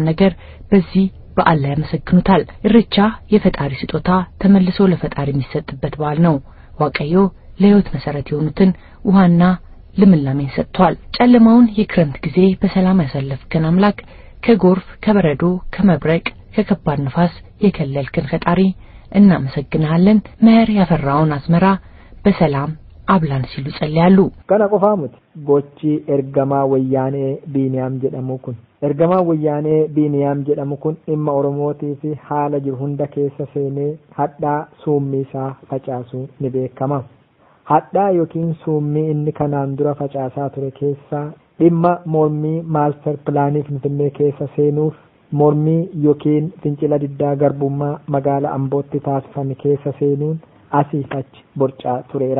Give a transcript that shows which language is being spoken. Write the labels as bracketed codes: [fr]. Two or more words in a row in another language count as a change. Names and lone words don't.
[am] ነገር በዚህ በዓል ላይ ያመሰግኑታል። ኢሬቻ የፈጣሪ ስጦታ ተመልሶ ለፈጣሪ የሚሰጥበት በዓል ነው። ዋቀዮ ለህይወት መሰረት የሆኑትን ውሃና ልምላሜን ሰጥቷል። ጨለማውን የክረምት ጊዜ በሰላም ያሳለፍከን አምላክ ከጎርፍ ከበረዶ ከመብረቅ ከከባድ ነፋስ የከለልከን ፈጣሪ እናመሰግናለን። መኸር ያፈራውን አዝመራ በሰላም አብላን ሲሉ ጸልያሉ። [om] kana qofaa miti gochi ergamaa wayyaanee Biiniyaam jedhamu kun ergamaa wayyaanee Biiniyaam jedhamu kun dhimma Oromootii fi haala jiru hunda keessa seenee hadhaa suummii isaa facaasuu ni beekama. Hadhaa yookiin suummii inni kanaan dura facaasaa ture keessaa dhimma mormii maaster pilaanii Finfinnee keessa seenuuf mormii yookiin fincila diddaa garbummaa magaalaa Ambootti taasifame keessa seenuun አሲፋች ቦርጫ ቱሬራ